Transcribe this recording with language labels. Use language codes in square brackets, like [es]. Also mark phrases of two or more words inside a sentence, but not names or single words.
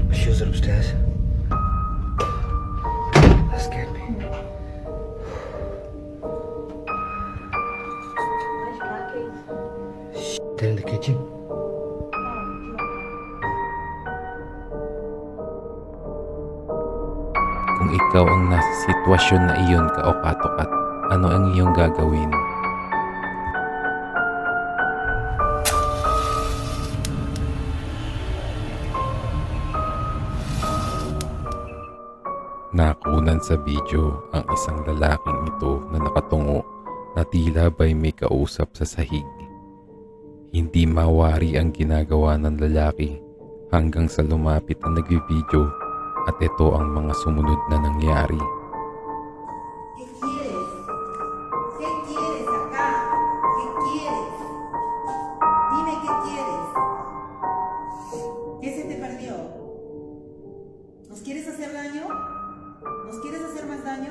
[en] My shoes are upstairs. That scared me. Where's your car keys? They're in the kitchen. [tl] Kung ikaw ang nasa sitwasyon na iyon, kaukatokat, ano ang iyong gagawin? Nakunan sa video ang isang lalaking ito na nakatungo na tila ba'y may kausap sa sahig. Hindi mawari ang ginagawa ng lalaki hanggang sa lumapit ang nagbibideo at ito ang mga sumunod na nangyari. [es] ¿Qué quieres? ¿Qué quieres acá? ¿Qué quieres? Dime qué quieres. ¿Qué se te perdió? ¿Nos quieres hacer daño? ¿Nos quieres hacer más daño?